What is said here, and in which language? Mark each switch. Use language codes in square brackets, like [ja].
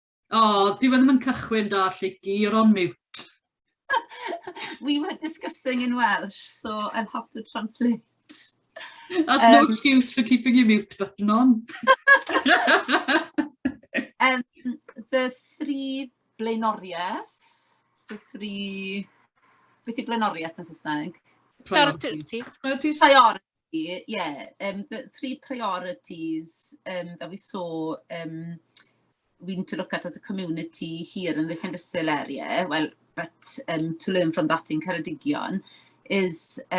[cy] Oh, dyw e ddim yn cychwyn da, Lleuci. [en] You're on mute. We were discussing in Welsh, so I'll have to translate. That's no excuse for keeping your mute button on. [cy] The 3 blaenoriaeth, beth yw blaenoriaeth yn Saesneg? [en] priorities. Priorities? Priority, yeah. The 3 priorities that we saw we need to look at as a community here in the Llandyssil area, well, but to learn from that in Ceredigion, is